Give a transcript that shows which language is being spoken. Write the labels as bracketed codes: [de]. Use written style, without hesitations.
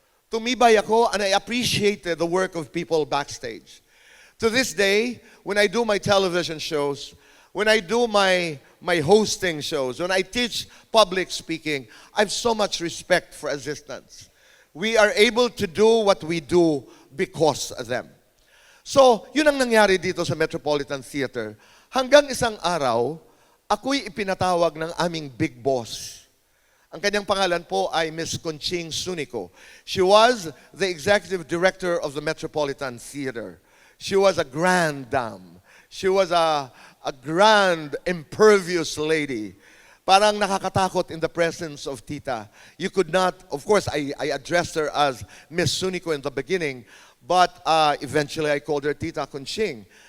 [tl] Tumibay ako, [en] and I appreciated the work of people backstage. To this day, when I do my television shows, when I do my hosting shows, when I teach public speaking, I have so much respect for assistants. We are able to do what we do because of them. [tl] So, yun ang nangyari dito sa Metropolitan Theater. Hanggang isang araw, ako'y ipinatawag ng aming big boss. Ang kanyang pangalan po ay Miss Conching Sunico. [en] She was the executive director of the Metropolitan Theater. She was a grand dame. She was a grand, impervious lady. [tl] Parang nakakatakot [en] in the presence of Tita. You could not, of course, I addressed her as Miss Sunico in the beginning, but eventually I called her Tita Conching.